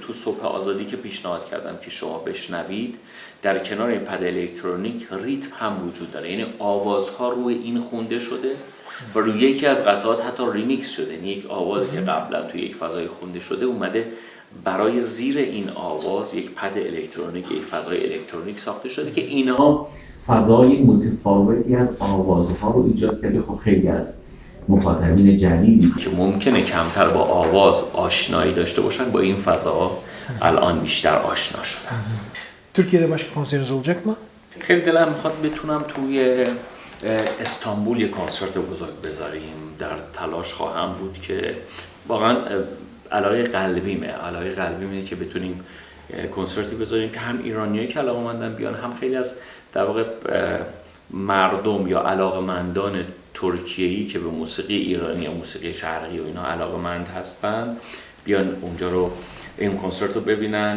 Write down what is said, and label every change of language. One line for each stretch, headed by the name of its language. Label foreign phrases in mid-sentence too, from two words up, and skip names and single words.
Persian: تو صبح آزادی که پیشنهاد کردم که شما بشنوید، در کنار این پد الکترونیک ریتم هم وجود داره، یعنی آوازها روی این خونده شده و روی یکی از قطعات حتی ریمیکس شده، یعنی یک آوازی که قبلا توی یک فضای خونده شده اومده برای زیر این آواز یک پد الکترونیک، یک فضای الکترونیک ساخته شده که اینها فضای متفاوتی از آوازها رو ایجاد کرده. خب خیلی از مخاطبین جدیدی که ممکنه کمتر با آواز آشنایی داشته باشن با این فضا الان بیشتر آشنا شدن.
Turkish: Türkiye'de başka konseriniz olacak mı?
Persian: خیلی دلم میخواد بتونم توی استانبول یک کنسرت بزرگ بذاریم. در تلاش خواهم بود که واقعا علاقه قلبیمه اینه که بتونیم کنسرتی بذاریم که هم ایرانیایی که علاقه‌مندن بیان، هم خیلی از در واقع مردم یا علاقه‌مندان ترکیه‌ای که به موسیقی ایرانی یا موسیقی شرقی و اینا علاقه‌مند هستن بیان اونجا رو این کنسرت رو ببینن.